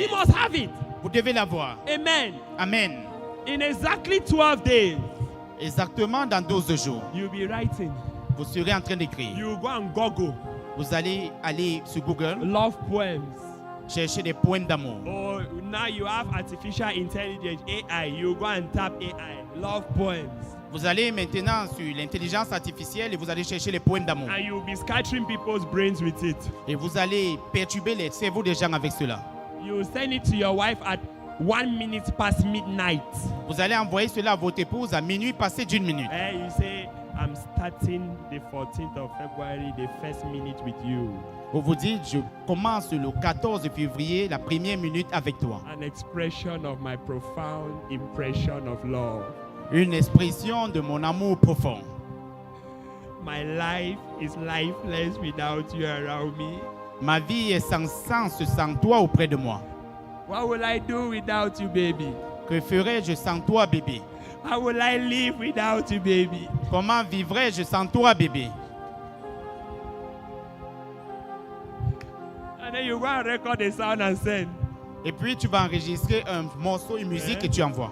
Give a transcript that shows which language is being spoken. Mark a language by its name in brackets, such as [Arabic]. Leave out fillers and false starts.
[English] We must have it. [French] Vous devez l'avoir. [English] Amen. [French] Amen. [English] In exactly 12 days, [French] Exactement dans 12 jours, [English] you'll be writing. [French] vous serez en train d'écrire. [English] You go and Google [French] Vous allez aller sur Google, [English] love poems. [French] chercher des poèmes d'amour. [English] Or now you have artificial intelligence, AI. You go and tap AI, love poems. [French] Vous allez maintenant sur l'intelligence artificielle et vous allez chercher les poèmes d'amour. [English] And you'll be scattering people's brains with it. [French] Et vous allez perturber les cerveaux des gens avec cela. [English] You send it to your wife at 1 minute past midnight. [French] Vous allez envoyer cela à votre épouse à minuit passé d'une minute. [English] And you say, I'm starting the 14th of February, the first minute with you. [French] Vous vous dites, je commence le 14 février, la première minute avec toi. [English] An expression of my profound impression of love. [French] Une expression de mon amour profond. [English] My life is lifeless without you around me. [French] Ma vie est sans sens sans toi auprès de moi. [English] What will I do without you, baby? [French] Que ferais-je sans toi, bébé? [English] How will I live without you, baby? [French] Comment vivrais-je sans toi, bébé? [English] And then you go and record the sound and send. [French] Et puis tu vas enregistrer un morceau, une musique et tu envoies.